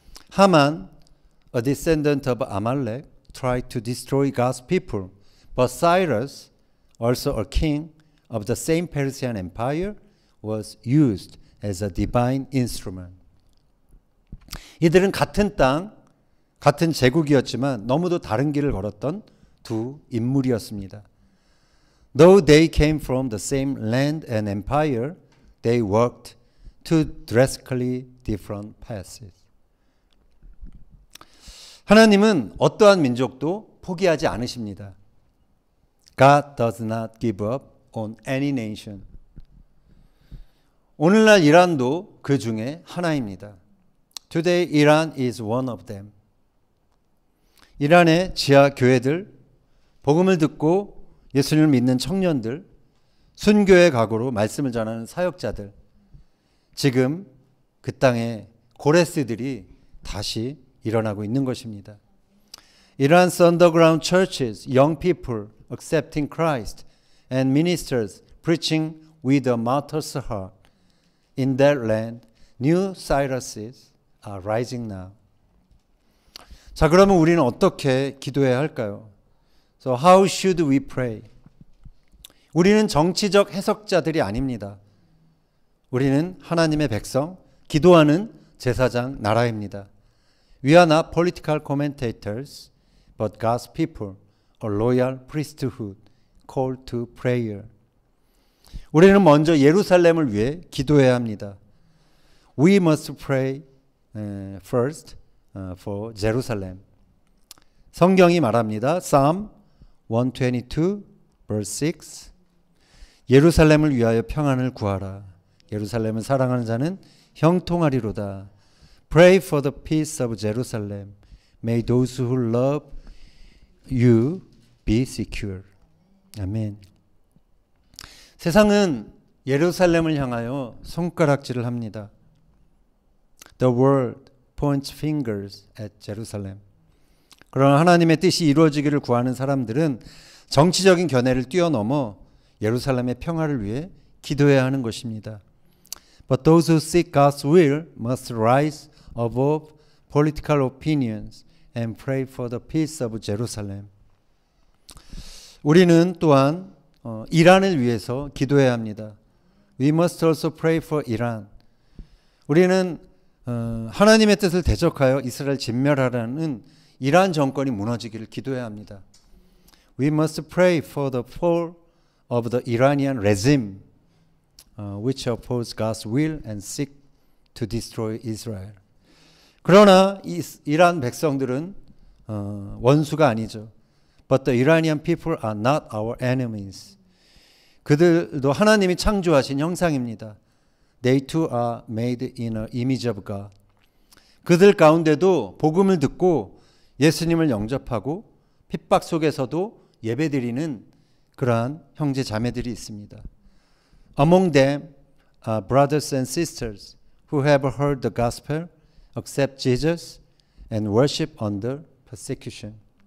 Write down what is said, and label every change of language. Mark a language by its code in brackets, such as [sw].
[en] 하만, a descendant of Amalek, tried to destroy God's people, but Cyrus, also a king of the same Persian Empire, was used as a divine instrument. [ko] 이들은 같은 땅, 같은 제국이었지만 너무도 다른 길을 걸었던 두 인물이었습니다. [en] Though they came from the same land and empire, they walked two drastically different paths. [ko] 하나님은 어떠한 민족도 포기하지 않으십니다. [en] God does not give up on any nation. [ko] 오늘날 이란도 그 중에 하나입니다. [en] Today Iran is one of them. [ko] 이란의 지하 교회들, 복음을 듣고 예수님을 믿는 청년들, 순교의 각오로 말씀을 전하는 사역자들, 지금 그 땅에 고레스들이 다시 일어나고 있는 것입니다. [en] Iran's underground churches, young people accepting Christ, and ministers preaching with a martyr's heart. In that land, new Cyruses are rising now. [ko] 자, 그러면 우리는 어떻게 기도해야 할까요? [en] So how should we pray? [ko] 우리는 정치적 해석자들이 아닙니다. 우리는 하나님의 백성, 기도하는 제사장 나라입니다. [en] We are not political commentators, but God's people, a loyal priesthood, called to prayer. [ko] 우리는 먼저 예루살렘을 위해 기도해야 합니다. [en] We must pray first for Jerusalem. [ko] 성경이 말합니다. [en] Psalm 122, verse 6. [ko] 예루살렘을 위하여 평안을 구하라. 예루살렘을 사랑하는 자는 형통하리로다. [en] Pray for the peace of Jerusalem. May those who love you be secure. [ko] 아멘. 세상은 예루살렘을 향하여 손가락질을 합니다. [en] The world points fingers at Jerusalem. [ko] 그러나 하나님의 뜻이 이루어지기를 구하는 사람들은 정치적인 견해를 뛰어넘어 예루살렘의 평화를 위해 기도해야 하는 것입니다. [en] But those who seek God's will must rise above political opinions and pray for the peace of Jerusalem. [ko] 우리는 또한 이란을 위해서 기도해야 합니다. [en] We must also pray for Iran. [ko] 우리는 하나님의 뜻을 대적하여 이스라엘 진멸하라는 이란 정권이 무너지기를 기도해야 합니다. [en] We must pray for the fall of the Iranian regime, which oppose God's will and seek to destroy Israel. [ko] 그러나 이란 백성들은 원수가 아니죠. [en] But the Iranian people are not our enemies. [ko] 그들도 하나님이 창조하신 형상입니다. [en] They too are made in an image of God. [ko] 그들 가운데도 복음을 듣고 예수님을 영접하고 핍박 속에서도 예배드리는 그러한 형제 자매들이 있습니다. [en] Among them are brothers and sisters who have heard the gospel, accept Jesus, and worship under persecution.